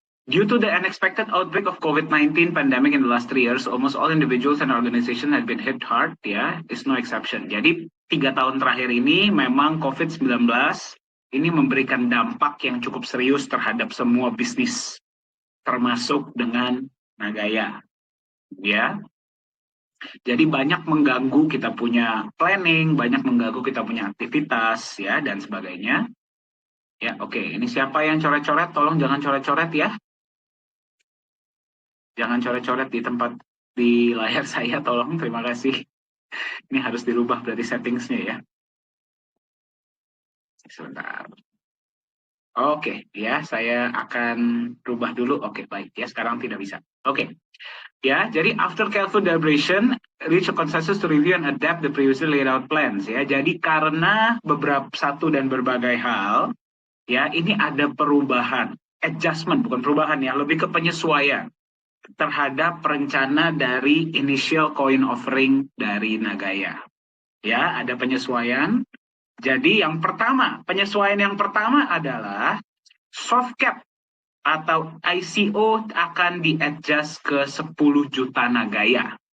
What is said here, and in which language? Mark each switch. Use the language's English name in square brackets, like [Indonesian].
[English] Due to the unexpected outbreak of COVID-19 pandemic in the last 3 years, almost all individuals and organizations have been hit hard ya, is no exception. [Indonesian] Jadi 3 tahun terakhir ini memang COVID-19 ini memberikan dampak yang cukup serius terhadap semua bisnis, termasuk dengan Nagaya. ya. Jadi banyak mengganggu kita punya planning, banyak mengganggu kita punya aktivitas, ya, dan sebagainya. Ya, oke. Ini siapa yang coret-coret? Tolong jangan coret-coret ya. Jangan coret-coret di tempat di layar saya, tolong. Terima kasih. Ini harus dirubah berarti settingsnya ya. Sebentar. Oke, ya, saya akan rubah dulu. Oke, baik. Ya, sekarang tidak bisa. Oke. Ya, jadi [English] after careful deliberation, reach a consensus to review and adapt the previously laid out plans. [Indonesian] Ya, jadi karena beberapa satu dan berbagai hal, ya, ini ada perubahan, adjustment, bukan perubahan ya, lebih ke penyesuaian terhadap rencana dari initial coin offering dari Nagaya. Ya, ada penyesuaian. Jadi yang pertama, penyesuaian yang pertama adalah soft cap atau ICO akan di-adjust ke 10 juta Nagaya.